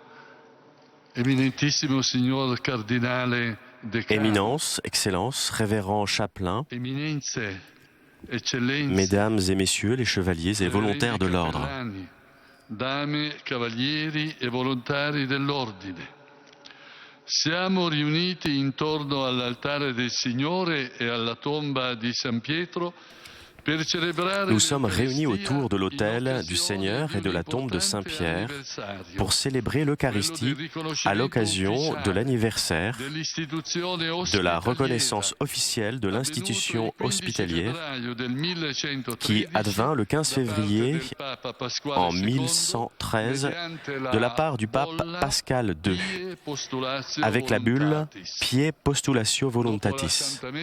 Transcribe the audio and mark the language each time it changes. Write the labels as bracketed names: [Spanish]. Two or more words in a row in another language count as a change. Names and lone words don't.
[Italian] eminentissimo signor cardinale decano, [French] Éminence, Excellence, révérend chapelain, [Italian] Eminenze, eccellenze, [French] Mesdames et Messieurs les chevaliers et volontaires de l'ordre, [Italian] Dame, cavalieri e volontari dell'ordine. Siamo riuniti intorno all'altare del Signore e alla tomba di San Pietro. [French] Nous sommes réunis autour de l'autel du Seigneur et de la tombe de Saint-Pierre pour célébrer l'Eucharistie à l'occasion de l'anniversaire de la reconnaissance officielle de l'institution hospitalière qui advint le 15 février en 1113 de la part du pape Pascal II avec la bulle Pie Postulatio Voluntatis.